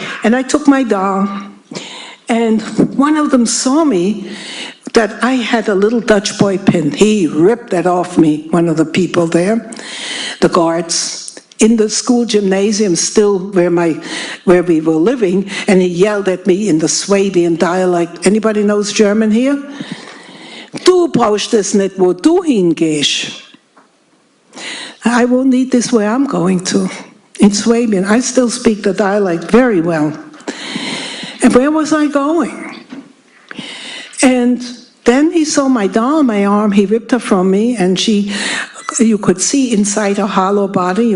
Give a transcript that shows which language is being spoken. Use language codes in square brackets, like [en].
[en] And I took my doll, and one of them saw me that I had a little Dutch boy pin. He ripped that off me, one of the people there, the guards, in the school gymnasium, still where we were living, and he yelled at me in the Swabian dialect. Anybody knows German here? [de] Du brauchst es nicht, wo du hingehst. [en] I won't need this where I'm going to. In Swabian, I still speak the dialect very well. And where was I going? And then he saw my doll on my arm, he ripped her from me, and you could see inside her hollow body.